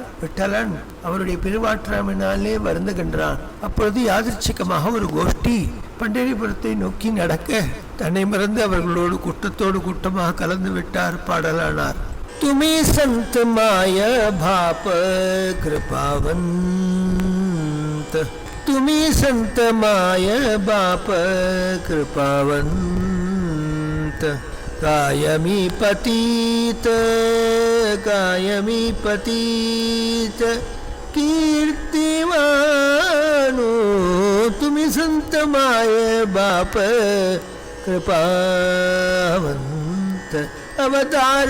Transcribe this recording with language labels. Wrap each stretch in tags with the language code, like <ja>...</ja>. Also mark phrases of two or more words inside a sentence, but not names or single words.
<ta>விட்டலன் அவருடைய பெருவாற்றாமினாலே வருந்துகின்றான். அப்பொழுது யாதர்ச்சிகமாக ஒரு கோஷ்டி பண்டரிபுரத்தை நோக்கி நடக்க தன்னை மறந்து அவர்களோடு கூட்டத்தோடு கூட்டமாக கலந்து விட்டார்.</ta> <mr>பாடலானார். तुम्ही संत माय बाप कृपावंत तुम्ही संत माय बाप कृपावंत कायमी पतित कीर्तिवानो तुम्ही संत माय बाप कृपावंत अवतार</mr>